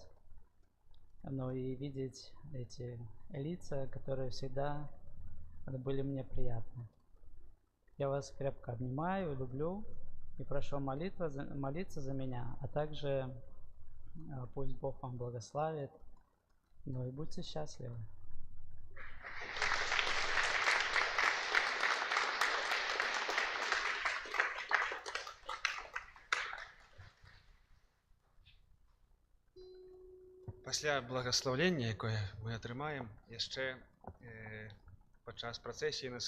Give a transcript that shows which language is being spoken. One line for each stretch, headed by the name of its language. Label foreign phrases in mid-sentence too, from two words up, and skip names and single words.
Russian: И видеть эти лица, которые всегда были мне приятны. Я вас крепко обнимаю, люблю и прошу молиться за меня, а также пусть Бог вам благословит, и будьте счастливы.
Belarusian: Пасля благасловення, якое мы атрымаем, яшчэ падчас працэсіі на